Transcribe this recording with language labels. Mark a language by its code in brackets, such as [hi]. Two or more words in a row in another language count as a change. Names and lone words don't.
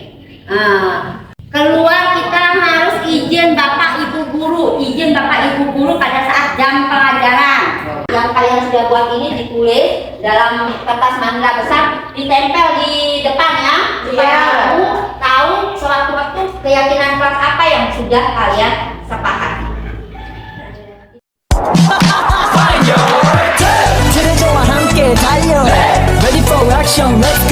[id] Keluar kita harus izin Bapak Ibu guru pada saat jam pelajaran. Yang kalian sudah buat ini ditulis dalam kertas manila besar, ditempel di depan, ya, supaya kamu tahu sewaktu-waktu keyakinan kelas apa yang sudah kalian sepakati. [ko] 들어줘와 함께 달려 [en] Ready for action